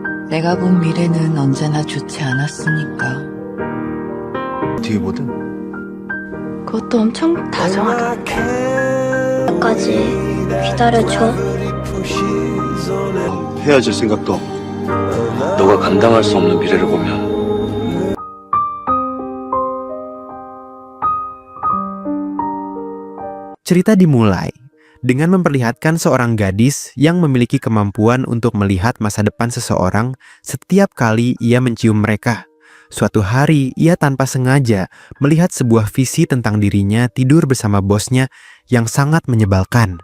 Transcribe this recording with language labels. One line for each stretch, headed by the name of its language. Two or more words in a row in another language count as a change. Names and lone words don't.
Korean: 내가 본 미래는 언제나 좋지 않았으니까. 뒤에 뭐든 그것도 엄청 다정하다. 까지 기다려줘. 헤어질 생각도 없고 너가 감당할 수 없는 미래를 보면
Indonesian: Cerita dimulai dengan memperlihatkan seorang gadis yang memiliki kemampuan untuk melihat masa depan seseorang setiap kali ia mencium mereka. Suatu hari, ia tanpa sengaja melihat sebuah visi tentang dirinya tidur bersama bosnya yang sangat menyebalkan.